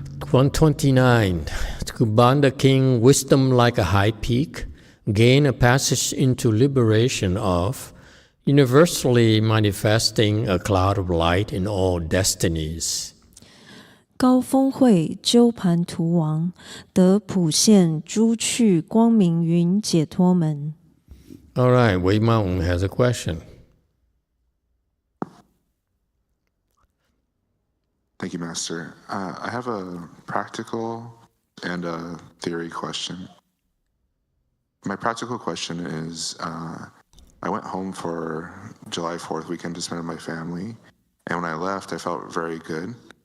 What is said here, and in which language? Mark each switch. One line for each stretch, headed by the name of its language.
English: 129. Kumbhanda king, wisdom like a high peak, gain a passage into liberation of, universally manifesting a cloud of light in all destinies.
Chinese: 高峰会鸠盘荼王得普现诸趣光明云解脱门。
English: All right, Wei Mountain has a question. Thank you, Master. I have a practical and a theory question. My practical question is, I went home for July 4th weekend to spend with my family, and when I left, I felt very good.